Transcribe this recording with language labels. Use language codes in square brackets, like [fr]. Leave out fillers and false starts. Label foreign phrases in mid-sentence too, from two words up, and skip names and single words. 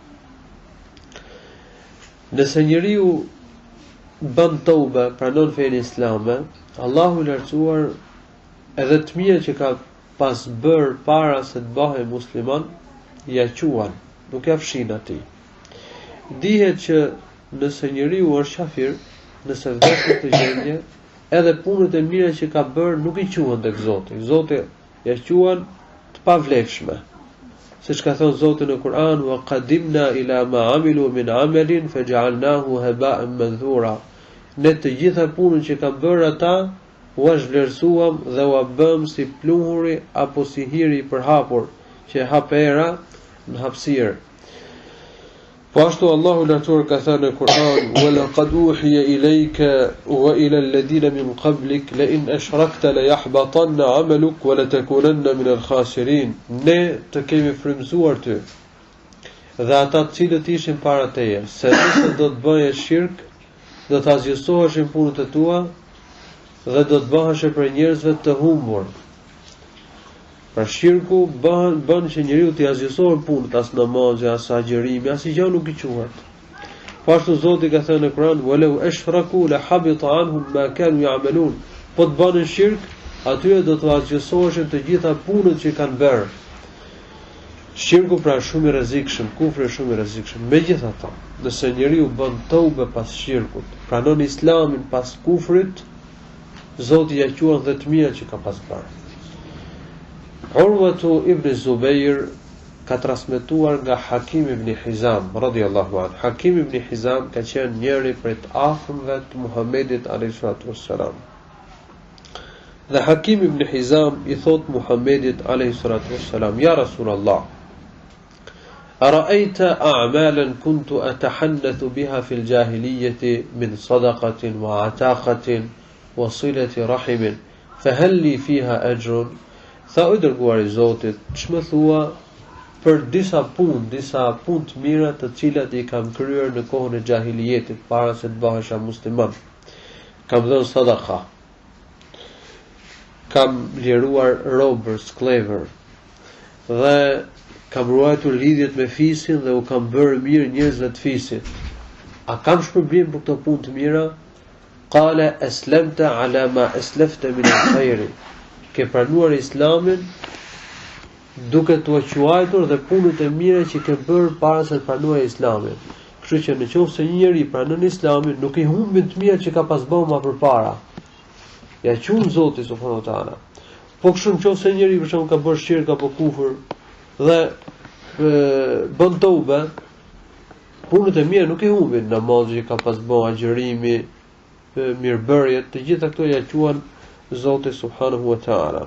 [sq] Nëse njeriu bën tobe, pranon fenë islame, Allahu i lartësuar edhe të mira që ka pas bër para se të bëhej musliman, ja quan, nuk ja fshin atij. Dihet që nëse njeriu është kafir, nëse vdes në këtë gjendje, edhe punët e mira që ka bër nuk i quhen tek Zoti. Zoti ja quan të pavlefshme. Siç ka thënë Zoti në Kur'an, [ar] وقدمنا إلى ما عملوا من عمل فجعلناه هباء منثورا. [sq] Ne të gjitha punët që kanë bërë ata u vlerësuam dhe u bëm si pluhuri apo si hiri i përhapur që hap era në hapësirë. Po ashtu Allahu lartësuar ka thënë në Kur'an, [ar] ولقد أوحي إليك وإلى الذين من قبلك لئن أشركت ليحبطن عملك ولتكونن من الخاسرين. [sq] Ne të kemi frymëzuar ty dhe ata të cilët ishin para teje, se nëse do të bëje shirk, do të azgjësoheshin punët e tua dhe do të bëhesh për njerëzve të humbur. Pra shirku bën që njeriu të azgjësohet punët, as namazi, as agjërimi, as gjë nuk i quhet. Po ashtu Zoti ka thënë në Kur'an, [ar] "ولو أشركوا لحبط عنهم ما كانوا يعملون." [sq] Po të bënin shirk, atyre do të azgjësoheshin të gjitha punët që kanë bërë. Shirku pra shumë i rrezikshëm, kufri është shumë i rrezikshëm. Megjithatë, nëse njeriu bën tobe pas shirkut, pranon islamin pas kufrit, Zoti ja quan dhe të mira që ka pas bërë. Urwatu ibn Zubair ka transmetuar nga Hakim ibn Hizam [ar] رضي الله عنه. [sq] Hakim ibn Hizam ka qenë njëri prej të afërmve të Muhamedit [ar] عليه الصلاة والسلام. [sq] Dhe Hakim ibn Hizam i thot Muhamedit [ar] عليه الصلاة والسلام يا رسول الله أرأيت أعمالا كنت أتحنث بها في الجاهلية من صدقة وعتاقة وصلة رحم فهل لي فيها أجر?" [sq] Tha, o dërguar i Zotit, ç'më thua për disa punë të mira të cilat i kam kryer në kohën e xahiliyetit para se të bëhesha musliman. Kam dhënë sadaka, kam liruar robër, sklever, dhe kam ruajtur lidhjet me fisin dhe u kam bërë mirë njerëzve të fisit. A kam shpërblim për këto punë të mira? [ar] قال أسلمت على ما أسلفت من الخير. [sq] Ke pranuar islamin duke t'u quajtur dhe punët e mira që ke bërë para se të pranuar islamin. Kështu që nëse një njeri pranon islamin, nuk i humbin të mira që ka pas bërë më përpara. Ja quajnë Zoti [ar] سبحانه وتعالى. [sq] Po kështu nëse njeri për shembull ka bërë shirk apo kufër dhe bën tobe, punët e mira nuk i humbin, namazi që ka pas bërë, agjërimi, mirëbërjet, të gjitha këto ja quajnë Zoti [ar] سبحانه وتعالى.